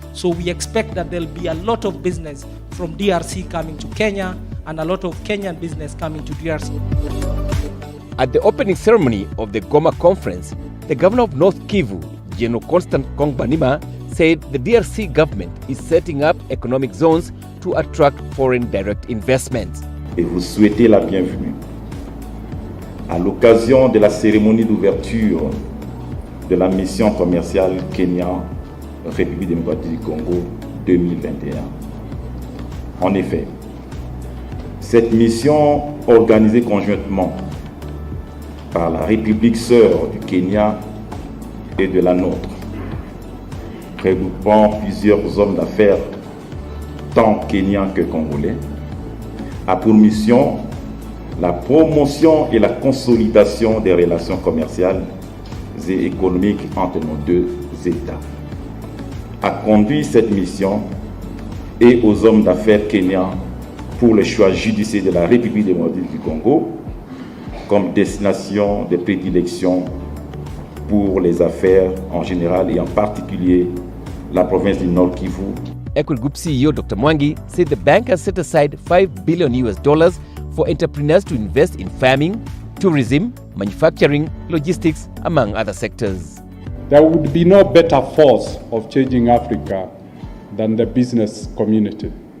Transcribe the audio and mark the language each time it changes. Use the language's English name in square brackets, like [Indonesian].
[English] So we expect that there'll be a lot of business from DRC coming to Kenya and a lot of Kenyan business coming to DRC. At the opening ceremony of the Goma conference, the governor of North Kivu, General Constant Kongbanima, said the DRC government is setting up economic zones to attract foreign direct investments. [French] Et vous souhaitez la bienvenue à l'occasion de la cérémonie d'ouverture de la mission commerciale Kenya-République démocratique du Congo 2021. En effet, cette mission organisée conjointement par la République sœur du Kenya et de la nôtre, regroupant plusieurs hommes d'affaires, tant kenyans que congolais, a pour mission la promotion et la consolidation des relations commerciales et économiques entre nos deux États. A conduit cette mission et aux hommes d'affaires kenyans pour le choix judicieux de la République démocratique du Congo comme destination de prédilection pour les affaires en général et en particulier la province du Nord Kivu. [English] Equity Group CEO Dr. Mwangi said the bank has set aside $5 billion for entrepreneurs to invest in farming, tourism, manufacturing, logistics, among other sectors. There would be no better force of changing Africa than the business community.